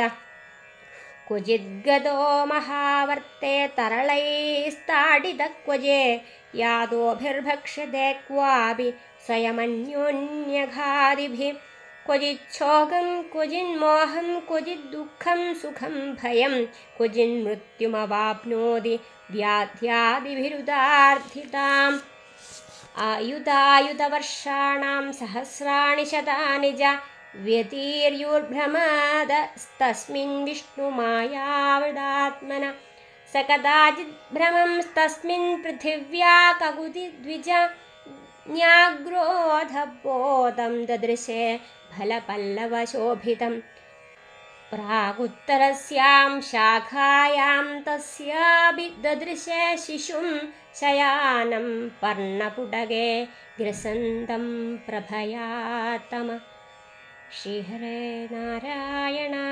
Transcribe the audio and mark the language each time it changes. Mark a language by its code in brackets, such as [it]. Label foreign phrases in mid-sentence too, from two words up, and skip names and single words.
[sa] ക്വചിദ്ഗതോ മഹാവർത്തെ തരളൈസ്താഡിത ക്വചേ യാതോഭിർഭക്ഷ്യത്തെ ക്വാപി സ്വയമന്യോന്യഘാതിഭിः. ക്വചിച്ഛോകം ക്വചിന്മോഹം ക്വചിദ്ദുഃഖം സുഖം ഭയം ക്വചിന്മൃത്യുമവാപ്നോതി വ്യാധ്യാദിഭിരുദാർദ്ധിതാം. आयुधायुधवर्षाणां सहस्राणि शतानि च व्यतीर्युर्भ्रमदस्तस्मिन् विष्णुमायावृदात्मना स कदाचिद्भ्रमंस्तस्मिन् पृथिव्या ककुतिद्विज न्याग्रोधबोधं ददृशे फलपल्लवशोभितं प्रागुत्तरस्यां शाखायां तस्यापि ददृशे शिशुं शयानं पर्णपुटगे ग्रसन्तं प्रभयातम श्रीहरे नारायण